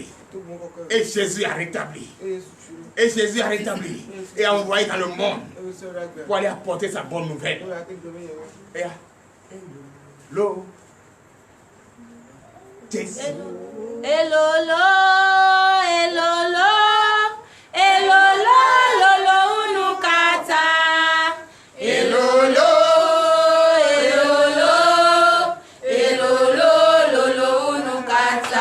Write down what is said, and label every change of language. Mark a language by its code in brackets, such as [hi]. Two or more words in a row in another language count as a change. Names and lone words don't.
[fr] Et Jésus a rétabli. Et Jésus a rétabli et a envoyé dans le monde pour aller apporter sa bonne nouvelle. Et Hello. Jésus. [ee] Elolo, elolo, elolo, lolo unukata. Elolo, elolo, elolo, lolo unukata.